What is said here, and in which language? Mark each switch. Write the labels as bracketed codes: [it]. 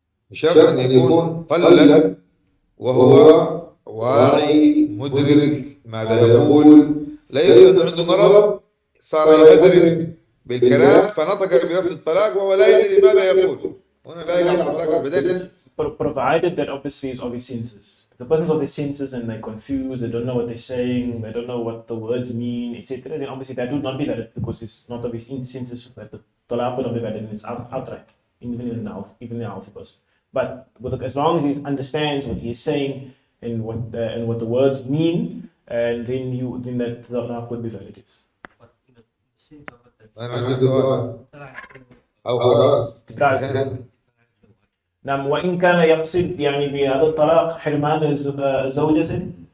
[ar] بشرط أن يكون طلق وهو واعي مدرك ماذا يقول ليس عنده مرض صار يبذر بالكلام فنطق بلفظ الطلاق وهو لا يدري ماذا يقول. هنا لا يقع الطلاق أبدا. [en] Provided that obviously is of his senses. If the person's of the senses and they're confused, they don't know what they're saying, they don't know what the words mean, etc., then obviously that would not be valid because it's not of his senses that the talaq would not be valid and it's outright, even in a healthy person. But as long as he understands what he's saying and what the words mean, and then that talaq would be valid. Yes. But in the sense of it, [ar] أنا عندي سؤال أو خلاص انتهينا. نعم، وإن كان يقصد يعني بهذا الطلاق حرمان الزوجة سيدي.